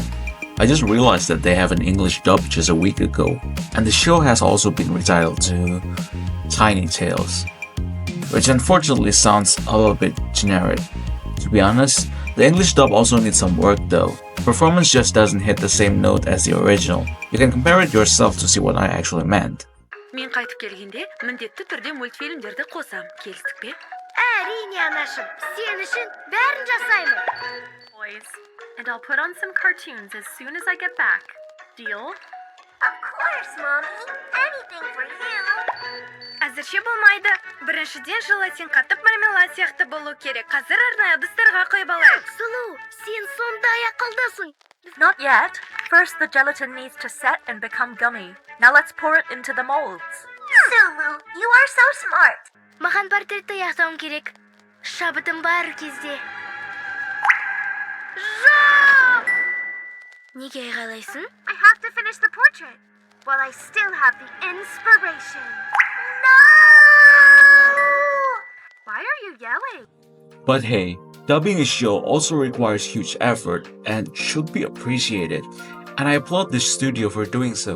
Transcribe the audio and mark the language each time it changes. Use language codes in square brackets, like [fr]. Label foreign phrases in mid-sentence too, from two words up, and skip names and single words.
[en] I just realized that they have an English dub just a week ago, and the show has also been retitled to Tiny Tales, which unfortunately sounds a little bit generic. To be honest, the English dub also needs some work though. Performance just doesn't hit the same note as the original. You can compare it yourself to see what I actually meant. [kk] Мен қайтып келгенде міндетті түрде мультфильмдерді қосам. Келістік пе? Әрине, анашым, сен үшін бәрін жасаймын. [en] Boys, and I'll put on some cartoons as soon as I get back. Deal? Of course, Mommy. Anything for you. [kk] Әзірше болмайды. Біріншіден желатин қатып мармелад сияқты болу керек. Қазір арнайы ыдыстарға қойып алайық. Сұлу, сен сондай ақылдысың. [en] Not yet. First, the gelatin needs to set and become gummy. Now let's pour it into the molds. Sulu, you are so smart. [kk] Маған портретті яқтауым керек. Шабытым бар кезде. Жоқ! Неге айғайлайсың? [en] I have to finish the portrait while I still have the inspiration. No! Why are you yelling? But hey, Dubbing a show also requires huge effort and should be appreciated, and I applaud this studio for doing so.